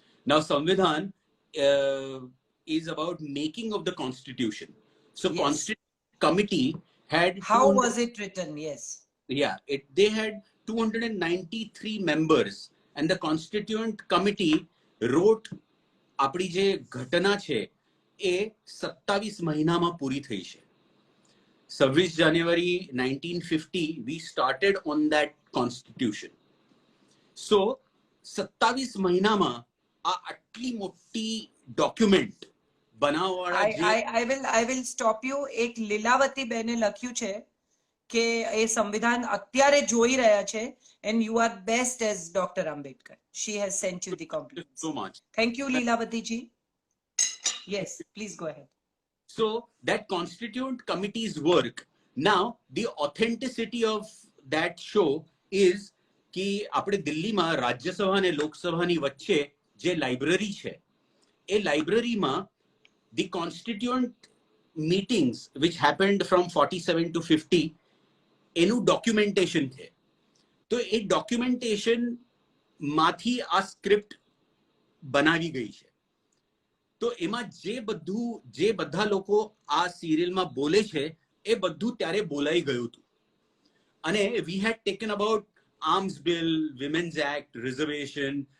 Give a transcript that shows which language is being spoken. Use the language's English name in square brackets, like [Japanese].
[English] Now Samvidhaan is about making of the constitution. So Yes. constitution committee had How was it written? Yes. Yeah, they had 293 members and the constituent committee wrote [Gujarati] આપણી જે ઘટના છે એ 27 મહિનામાં પૂરી થઈ છે. [English] 26 January 1950 we started on that constitution. [Gujarati] So 27 મહિનામાં આ આટલી મોટી document બનાવવાવાળા [English] I will stop you. [Gujarati] એક લીલાવતી બેને લખ્યું છે કે એ સંવિધાન અત્યારે જોઈ રહ્યા છે [English] and you are best as Dr. Ambedkar. She has sent you the compliments. so much. Thank you, Leelavati ji. Yes, please go ahead. So that constituent committee's work, now the authenticity of that show is कि [Gujarati] આપણે દિલ્હીમાં રાજ્યસભા અને લોકસભાની વચ્ચે જે library છે એ લાઇબ્રેરીમાં [English] the constituent meetings which happened from 47 to 50 [Gujarati] એનું ડોક્યુમેન્ટેશન છે. તો એ ડોક્યુમેન્ટેશન માંથી આ સ્ક્રિપ્ટ બનાવી ગઈ છે. તો એમાં જે બધા લોકો આ સિરિયલમાં બોલે છે એ બધું ત્યારે બોલાઈ ગયું હતું. [English] અને we had taken about arms bill, women's act, reservation.